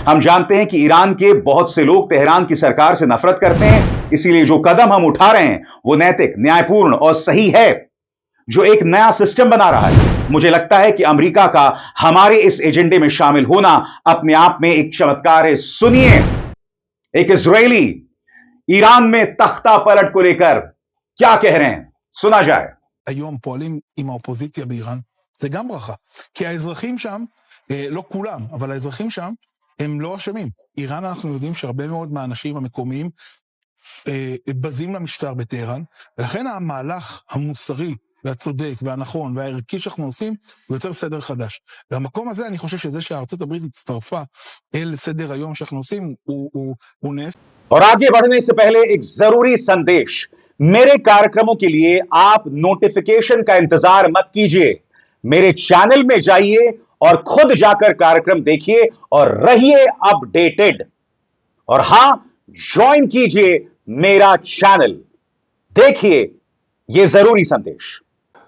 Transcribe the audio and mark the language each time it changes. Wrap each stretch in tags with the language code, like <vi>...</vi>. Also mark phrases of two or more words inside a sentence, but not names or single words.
<hi>हम जानते हैं कि ईरान के बहुत से लोग तेहरान की सरकार से नफरत करते हैं, इसीलिए जो कदम हम उठा रहे हैं वो नैतिक, न्यायपूर्ण और सही है, जो एक नया सिस्टम बना रहा है। मुझे लगता है कि अमेरिका का हमारे इस एजेंडे में शामिल होना अपने आप में एक चमत्कार है। सुनिए, एक इजरायली ईरान में तख्ता पलट को लेकर क्या कह रहे हैं, सुना जाए।</hi> <he>היום פועלים עם האופוזיציה באיראן, זה גם ברכה. כי האזרחים שם, לא כולם, אבל האזרחים שם, הם לא אשמים. איראן אנחנו יודעים שהרבה מאוד מהאנשים המקומיים בזים למשטר בטהרן, ולכן המהלך המוסרי והצודק והנכון והערכי שאנחנו עושים, הוא יוצר סדר חדש. והמקום הזה אני חושב שזה שהארצות הברית הצטרפה אל סדר היום שאנחנו עושים, הוא נס.</he> <hi>और आगे बढ़ने से पहले एक जरूरी संदेश, मेरे कार्यक्रमों के लिए आप नोटिफिकेशन का इंतजार मत कीजिए, मेरे चैनल में जाइए और खुद जाकर कार्यक्रम देखिए और रहिए अपडेटेड। और हां, ज्वाइन कीजिए मेरा चैनल, देखिए यह जरूरी संदेश।</hi>